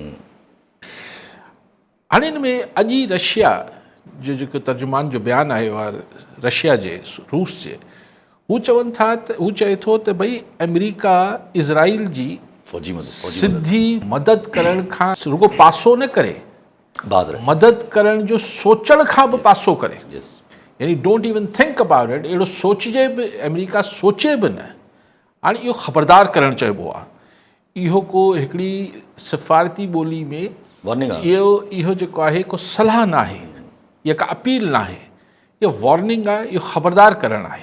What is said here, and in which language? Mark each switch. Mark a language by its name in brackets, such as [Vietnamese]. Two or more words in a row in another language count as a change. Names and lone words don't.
[Sindhi] हाणे हिन में अॼु ई रशिया जो जेको तर्जुमान जो बयानु आयो आहे रशिया जे रूस जे, हू चवनि था त हू चए थो त भई अमेरिका इज़राइल जी सिधी मदद करण खां रुगो पासो न करे, मदद करण जो सोचण खां बि पासो करे, यानी [English] don't even think about it, [Sindhi] अहिड़ो सोचिजे बि, अमेरिका सोचे बि न। हाणे इहो ख़बरदार करणु चइबो आहे। इहो को हिकिड़ी सिफ़ारती ॿोली में इहो जेको आहे को सलाह न आहे या का अपील न आहे, इहो वॉर्निंग आहे, इहो ख़बरदार करणु आहे।